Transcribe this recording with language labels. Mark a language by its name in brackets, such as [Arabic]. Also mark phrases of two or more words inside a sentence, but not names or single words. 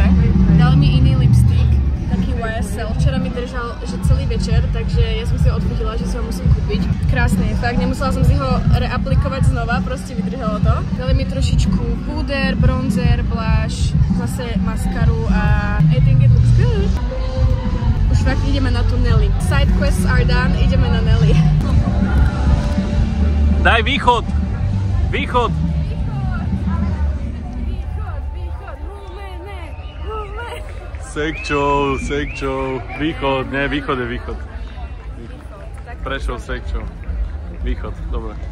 [Slovak] Dali mi iný lipstick, taký YSL. Včera mi držal že celý večer, takže ja som si ho odfotila, že si ho musím kúpiť. Krásny je fakt, nemusela som si ho reaplikovať znova, proste vydržalo to. Dali mi trošičku púder, bronzer, blush, zase maskaru a [English] I think it looks good. [Slovak] Už fakt ideme na tú Nelly. [English] Side quests are done, [Slovak] ideme na Nelly. Daj východ! Východ! Sekčov, východ, nie, východ je východ. Prešov, Sekčov, východ, dobre.